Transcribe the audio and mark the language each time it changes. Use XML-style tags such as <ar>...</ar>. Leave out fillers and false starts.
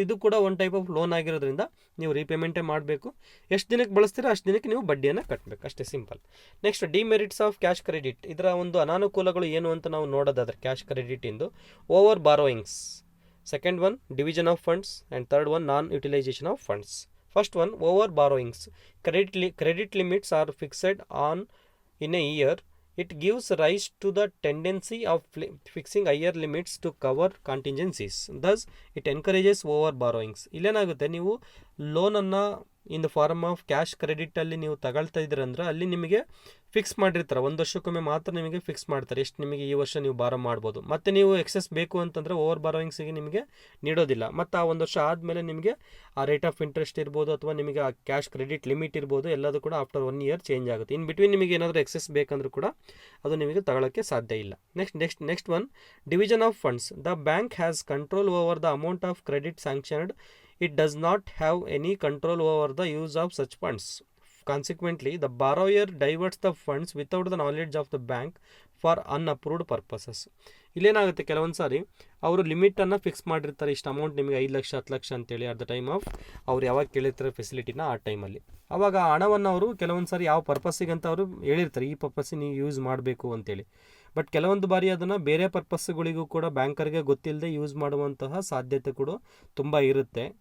<kn>ಇದು ಕೂಡ ಒಂದು ಟೈಪ್ ಆಫ್ ಲೋನ್ ಆಗಿರೋದ್ರಿಂದ ನೀವು ರೀಪೇಮೆಂಟೇ ಮಾಡಬೇಕು. ಎಷ್ಟು ದಿನಕ್ಕೆ ಬಳಸ್ತೀರೋ ಅಷ್ಟು ದಿನಕ್ಕೆ ನೀವು ಬಡ್ಡಿಯನ್ನು ಕಟ್ಟಬೇಕು, ಅಷ್ಟೇ simple. Next, demerits of cash credit. ಇದರ ಒಂದು ಅನಾನುಕೂಲಗಳು ಏನು ಅಂತ ನಾವು ನೋಡೋದಾದ್ರೆ cash credit into over borrowings,</kn> <en>second one division of funds, and third one non-utilization of funds. First one, over borrowings. Credit limits are fixed on in a year. It gives rise to the tendency of fixing higher limits to cover contingencies. Thus it encourages over borrowings.</en> <kn>ಇಲ್ಲೇನಾಗುತ್ತೆ, ನೀವು ಲೋನನ್ನು in the form of cash ಕ್ರೆಡಿಟಲ್ಲಿ ನೀವು ತಗೊಳ್ತಾ ಇದ್ದೀರಂದ್ರೆ ಅಲ್ಲಿ ನಿಮಗೆ fix ಮಾಡಿರ್ತಾರೆ, 1 ವರ್ಷಕ್ಕೊಮ್ಮೆ ಮಾತ್ರ ನಿಮಗೆ ಫಿಕ್ಸ್ ಮಾಡ್ತಾರೆ ಎಷ್ಟು ನಿಮಗೆ ಈ ವರ್ಷ ನೀವು ಬಾರೋ ಮಾಡ್ಬೋದು. ಮತ್ತು ನೀವು ಎಕ್ಸೆಸ್ ಬೇಕು ಅಂತಂದರೆ ಓವರ್ ಬಾರೋಯಿಂಗ್ಸಿಗೆ ನಿಮಗೆ ನೀಡೋದಿಲ್ಲ. ಮತ್ತು ಆ 1 ವರ್ಷ ಆದಮೇಲೆ ನಿಮಗೆ ಆ ರೇಟ್ ಆಫ್ ಇಂಟ್ರೆಸ್ಟ್ ಇರ್ಬೋದು ಅಥವಾ ನಿಮಗೆ ಆ ಕ್ಯಾಶ್ ಕ್ರೆಡಿಟ್ ಲಿಮಿಟ್ ಇರ್ಬೋದು, ಎಲ್ಲದೂ ಕೂಡ ಆಫ್ಟರ್ 1 ಇಯರ್ ಚೇಂಜ್ ಆಗುತ್ತೆ. ಇನ್ ಬಿಟ್ವೀನ್ ನಿಮಗೆ ಏನಾದರೂ ಎಕ್ಸೆಸ್ ಬೇಕಂದ್ರೂ ಕೂಡ ಅದು ನಿಮಗೆ ತಗೊಳ್ಳೋಕ್ಕೆ ಸಾಧ್ಯ ಇಲ್ಲ.</kn> <en>Next one, division of funds. The bank has control over the amount of credit sanctioned. It does not have any control over the use of such funds. Consequently, the borrower diverts the funds without the knowledge of the bank for unapproved purposes.</en> <kn>ಇಲ್ಲೇನಾಗುತ್ತೆ, ಕೆಲವೊಂದು ಸಾರಿ ಅವರು ಲಿಮಿಟನ್ನು fix ಮಾಡಿರ್ತಾರೆ, ಇಷ್ಟು amount ನಿಮಗೆ 5 ಲಕ್ಷ 10 ಲಕ್ಷ ಅಂತೇಳಿ at the time of ಅವ್ರು ಯಾವಾಗ ಕೇಳಿರ್ತಾರೆ ಫೆಸಿಲಿಟಿನ ಆ ಟೈಮಲ್ಲಿ. ಆವಾಗ ಆ ಹಣವನ್ನು ಅವರು ಕೆಲವೊಂದು ಸಾರಿ ಯಾವ ಪರ್ಪಸ್ಸಿಗೆ ಅಂತ ಅವರು ಹೇಳಿರ್ತಾರೆ, ಈ ಪರ್ಪಸ್ಸಿಗೆ ನೀವು ಯೂಸ್ ಮಾಡಬೇಕು ಅಂತೇಳಿ. ಬಟ್ ಕೆಲವೊಂದು ಬಾರಿ ಅದನ್ನು ಬೇರೆ ಪರ್ಪಸ್ಗಳಿಗೂ ಕೂಡ ಬ್ಯಾಂಕರ್ಗೆ ಗೊತ್ತಿಲ್ಲದೆ ಯೂಸ್ ಮಾಡುವಂತಹ ಸಾಧ್ಯತೆ ಕೂಡ ತುಂಬ ಇರುತ್ತೆ.</kn>